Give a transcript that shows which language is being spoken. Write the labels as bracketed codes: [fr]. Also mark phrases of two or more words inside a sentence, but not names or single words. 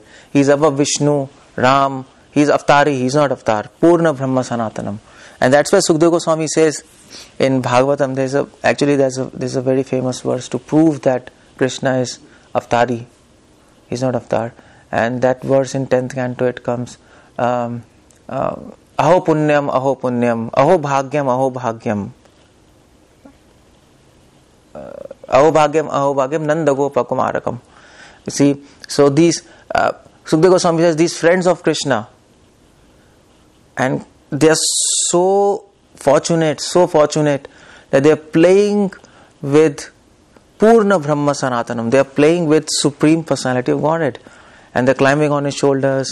[en] He's above Vishnu, Ram. He's Avatari. He's not Avatar. [sa] Purna Brahma Sanatanam. [en] And that's why Sukadeva Goswami says in Bhagavatam, there's a very famous verse to prove that Krishna is Avatari. He's not Avatar. And that verse in 10th canto, it comes, [sa] Aho punyam, aho punyam, aho bhagyam, aho bhagyam, nandagopa kumarakam. [en] You see, so these, Sukadeva Goswami says, these friends of Krishna, and they are so fortunate that they are playing with [sa] Purna Brahma Sanatanam. [en] They are playing with Supreme Personality of Godhead. And they are climbing on his shoulders.